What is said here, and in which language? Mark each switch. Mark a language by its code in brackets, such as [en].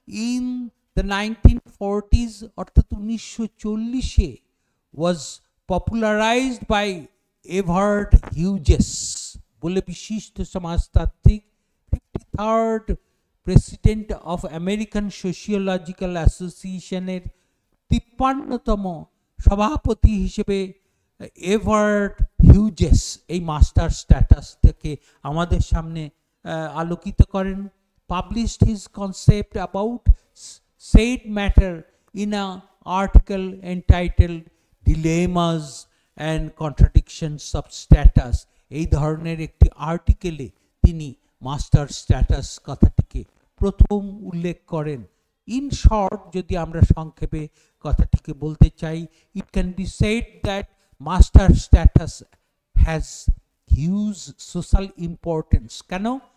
[en] in the 1940s, [bn] অর্থাৎ 1940-এ, [en] was popularized by [bn] এভার্ড Hughes বলে বিশিষ্ট সমাজতাত্ত্বিক, 53rd president of American sociological অ্যাসোসিয়েশনের 53তম সভাপতি হিসেবে এভার্ড হিউজেস এই মাস্টার স্ট্যাটাস থেকে আমাদের সামনে আলোকিত করেন। [en] Published his concept about said matter in an article entitled Dilemmas and Contradictions of Status। [bn] এই ধরনের একটি আর্টিকেলে তিনি মাস্টার স্ট্যাটাস কথাটিকে প্রথম উল্লেখ করেন। [en] in short, [bn] যদি আমরা সংক্ষেপে কথাটিকে বলতে চাই, [en] It can be said that master status has huge social importance. [bn] কেন?